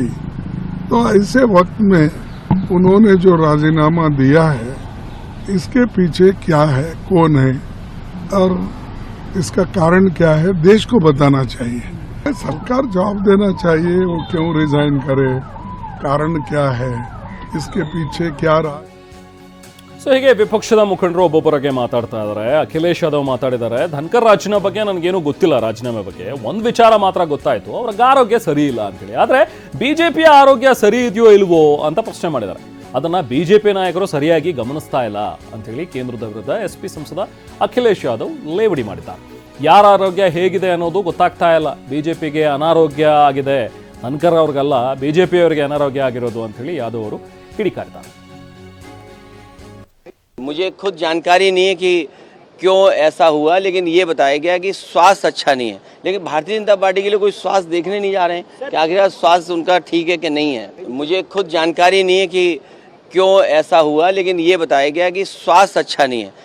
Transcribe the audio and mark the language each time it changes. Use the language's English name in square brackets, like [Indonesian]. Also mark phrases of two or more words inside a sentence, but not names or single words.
[Hindi] तो ऐसे वक्त में उन्होंने जो राजीनामा दिया है, इसके पीछे क्या है, कौन है और इसका कारण क्या है, देश को बताना चाहिए. सरकार जवाब देना चाहिए, वो क्यों रिजाइन करे, कारण क्या है, इसके पीछे क्या रहा. [Kannada] ಸೊ ಹೀಗೆ ವಿಪಕ್ಷದ ಮುಖಂಡರು ಒಬ್ಬೊಬ್ಬರಿಗೆ ಮಾತಾಡ್ತಾ ಇದ್ದಾರೆ. ಅಖಿಲೇಶ್ ಯಾದವ್ ಮಾತಾಡಿದ್ದಾರೆ, ಧನ್ಕರ್ ರಾಜೀನಾಮೆ ಬಗ್ಗೆ ನನಗೇನು ಗೊತ್ತಿಲ್ಲ, ರಾಜೀನಾಮೆ ಬಗ್ಗೆ ಒಂದು ವಿಚಾರ ಮಾತ್ರ ಗೊತ್ತಾಯಿತು, ಅವ್ರಿಗೆ ಆರೋಗ್ಯ ಸರಿ ಇಲ್ಲ ಅಂತೇಳಿ. ಆದರೆ BJPಯ ಆರೋಗ್ಯ ಸರಿ ಇದೆಯೋ ಇಲ್ವೋ ಅಂತ ಪ್ರಶ್ನೆ ಮಾಡಿದ್ದಾರೆ. ಅದನ್ನು BJP ನಾಯಕರು ಸರಿಯಾಗಿ ಗಮನಿಸ್ತಾ ಇಲ್ಲ ಅಂಥೇಳಿ ಕೇಂದ್ರದ ವಿರುದ್ಧ SP ಸಂಸದ ಅಖಿಲೇಶ್ ಯಾದವ್ ಲೇವಡಿ ಮಾಡಿದ್ದಾರೆ. ಯಾರ ಆರೋಗ್ಯ ಹೇಗಿದೆ ಅನ್ನೋದು ಗೊತ್ತಾಗ್ತಾ ಇಲ್ಲ. BJPಗೆ ಅನಾರೋಗ್ಯ ಆಗಿದೆ, ಧನ್ಕರ್ ಅವ್ರಿಗಲ್ಲ BJP ಅವರಿಗೆ ಅನಾರೋಗ್ಯ ಆಗಿರೋದು ಅಂಥೇಳಿ ಯಾದವ್ ಅವರು ಕಿಡಿಕಾರಿದ್ದಾರೆ. [Hindi] मुझे खुद जानकारी नहीं है कि क्यों ऐसा हुआ, लेकिन ये बताया गया कि स्वास्थ्य अच्छा नहीं है. लेकिन भारतीय जनता पार्टी के लिए कोई स्वास्थ्य देखने नहीं जा रहे हैं कि आखिर स्वास्थ्य उनका ठीक है कि नहीं है. मुझे खुद जानकारी नहीं है कि क्यों ऐसा हुआ, लेकिन ये बताया गया कि स्वास्थ्य अच्छा नहीं है.